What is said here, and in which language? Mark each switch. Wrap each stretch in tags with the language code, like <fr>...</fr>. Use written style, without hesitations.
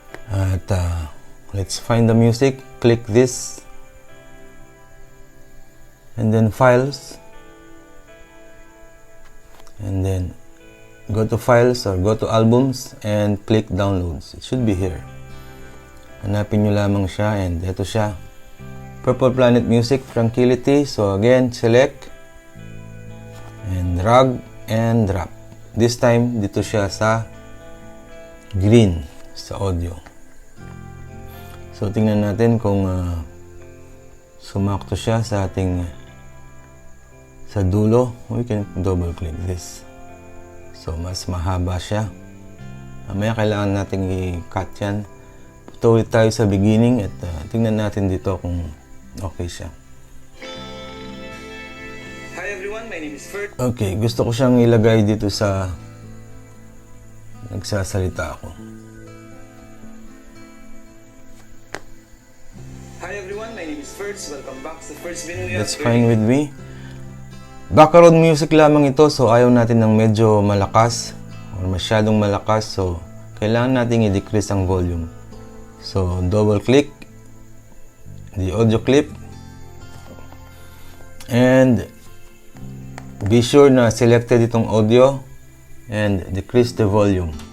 <en>At let's find the music. Click this. And then files. And then go to files or go to albums and click downloads. It should be here.</en> <tl>Hanapin nyo lamang siya and ito siya.</tl> <en>Purple Planet Music, Tranquility. So again, select and drag and drop.</en> <tl>This time, dito siya sa green, sa audio. So tingnan natin kung sumakto siya sa ating sa dulo.</tl> <en>We can double click this.</en> <tl>So, mas mahaba siya. Mamaya kailangan natin i-cut yan. Punta ulit tayo sa beginning at tingnan natin dito kung okay siya.</tl> <en>Hi everyone, my name is Ferd.</en> <tl>Okay, gusto ko siyang ilagay dito sa nagsasalita ako.</tl> <en>Hi everyone, my name is Ferds. Welcome back sa Ferds Binuya. That's fine with me.</en> <tl>Background music lamang ito, so ayaw natin ng medyo malakas or masyadong malakas, so kailangan natin i-decrease ang volume.</tl> <en>So double click the audio clip and be sure</en> <tl>na selected itong audio</tl> <en>and decrease the volume.</en>